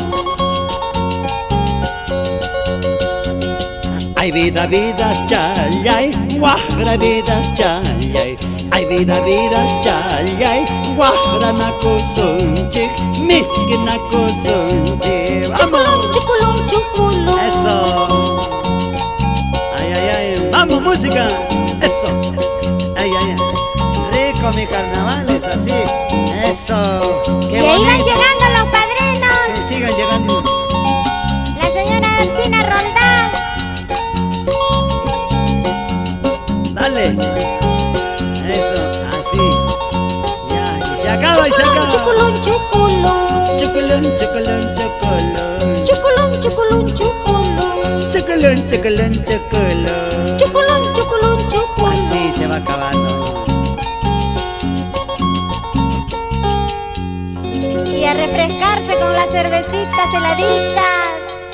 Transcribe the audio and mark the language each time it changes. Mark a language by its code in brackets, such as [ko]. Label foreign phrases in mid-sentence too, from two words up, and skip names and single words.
[es] Ay, vida, vidas, chay, ay, guajra, vidas, chay, ay. Ay, vida, vidas, chay, ay, [qu] guajra no kusunchi, miskina kusunchi. Chuculun, chuculun, chuculun. [es] Eso. Ay, ay, ay. Vamos, música. Eso. Ay, ay, ay. Rico mi carnaval es así. Eso. Qué Y ahí van bonito. llegando los padrinos. Que sigan llegando. La señora Delfina Roldán. Dale. Eso, así. Ya, y se acaba, y se acaba. Chuculun, chuculun. Chocolón, chocolón, chocolón. Chuculun, chuculun, chuculun. Chocolón, chocolón, chocolón. Chuculun, chuculun, chuculun. Así se va acabando. Y a refrescarse con las cervecitas heladitas.